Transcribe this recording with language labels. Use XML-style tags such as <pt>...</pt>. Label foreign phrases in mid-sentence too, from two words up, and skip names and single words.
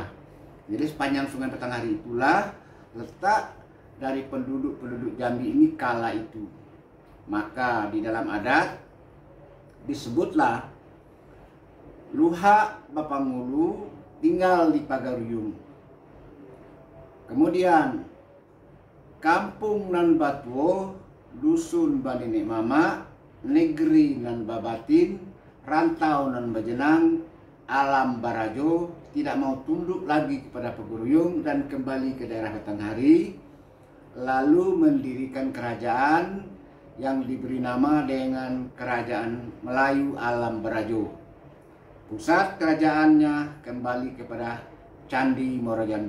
<id>Jadi sepanjang Sungai Batanghari itulah letak dari penduduk Jambi ini kala itu. Maka di dalam adat disebutlah Luha Bapangulu tinggal di Pagaruyung. Kemudian Kampung nan Batuo, Dusun Banine Mama, Negeri nan Babatin, Rantau nan Bajenang, Alam Barajo tidak mau tunduk lagi kepada Peguruyung dan kembali ke daerah Batanghari, lalu mendirikan kerajaan yang diberi nama dengan Kerajaan Melayu Alam Barajo. Pusat kerajaannya kembali kepada Candi Muarajambi.</id>